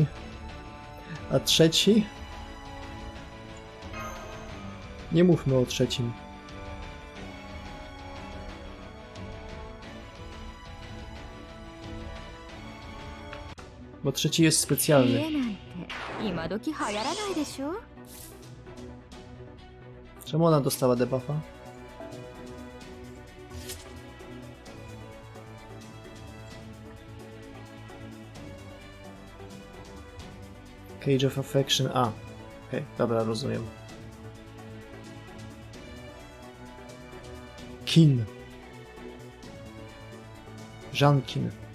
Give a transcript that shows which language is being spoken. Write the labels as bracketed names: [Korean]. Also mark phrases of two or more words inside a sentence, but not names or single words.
[Polish] A trzeci? Nie mówmy o trzecim. Bo trzeci jest specjalny. [Japanese] 今時流行らないでしょ [Polish] Czemu ona dostała debuffa? [English] Cage of Affection. A. [Polish] Okej, dobra, rozumiem. Kin. Żankin.